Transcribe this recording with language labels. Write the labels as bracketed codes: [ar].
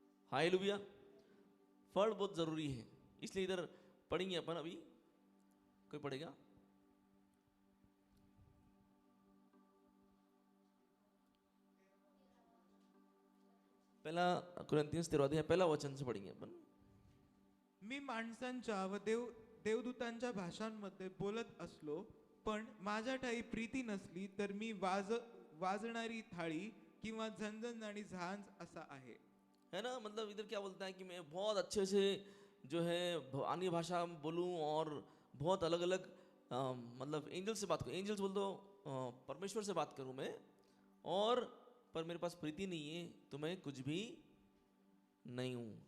[hi] Hallelujah. फल बहुत जरूरी है। इसलिए इधर पढ़ेंगे अपन। अभी कोई पढ़ेगा? पहला कुरिन्थियंस 13वां अध्याय पहला वचन से पढ़ेंगे अपन। [mr] मी माणसांच्या व देवदूतांच्या भाषांमध्ये बोलत असलो, पण माझ्या ठाई प्रीती नसली तर मी वाजणारी थाळी किंवा झणझण आणि झांज असा आहे। [hi] है ना। मतलब इधर क्या बोलता है कि मैं बहुत अच्छे से जो है अन्य भाषा बोलूं और बहुत अलग अलग मतलब एंजल से बात करूं। एंजल्स बोल दो, परमेश्वर से बात करूं मैं, और पर मेरे पास प्रीति नहीं है तो मैं कुछ भी नहीं हूं।